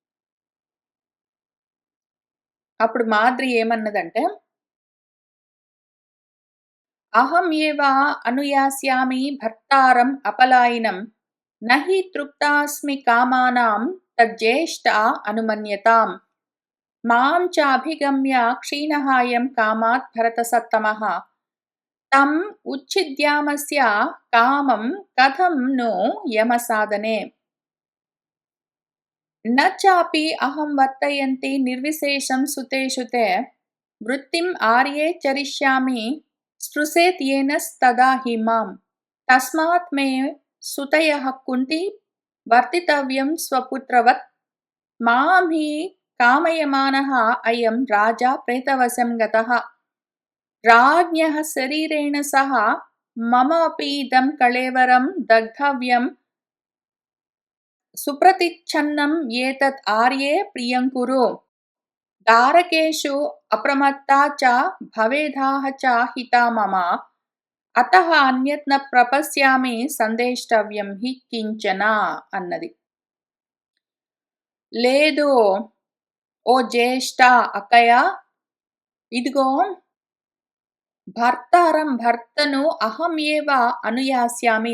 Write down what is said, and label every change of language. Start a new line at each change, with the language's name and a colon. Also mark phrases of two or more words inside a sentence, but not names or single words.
Telugu: అప్పుడు మాద్రి ఏమన్నదంటే,
Sanskrit: అహం ఏవ అనుయాస్యామి భర్తారం అపలాయనం నహి తృప్తాస్మి కామానాం తజ్జ్యేష్ఠా అనుమన్యతాం మాం చ అభిగమ్య క్షీణహాయం కామాత్ భరతసత్తమః తం ఉచ్ఛిద్యామస్య కామం కథం ను యమసాధనే న చాపి అహం వర్తయంతి నిర్విశేషం సుతేషు తే వృత్తిం ఆర్యే చరిష్యామి స్పృశేత్ येनस्तदा हि మాం తస్మాత్ మే సుతయః కుంతి వర్తితవ్యం స్వపుత్రవత్ మాం హి కామయమానః అయం రాజా ప్రేతవశం గతః राज्ञः शरीरेण सह मम अपि इदं कळेवरं दग्धव्यं सुप्रतिच्छन्नं एतत् आर्ये प्रियं कुरु दारकेषु अप्रमत्ता च भवेदाह च हिता मम అతః అన్యత్ న ప్రపశ్యామి సందేష్టవ్యం హి కించన అన్నది.
Telugu: లేదు ఓ జ్యేష్ఠ అక్కయ్య, ఇదిగో భర్తను
Sanskrit: అహం ఏవ అనుయాస్యామి.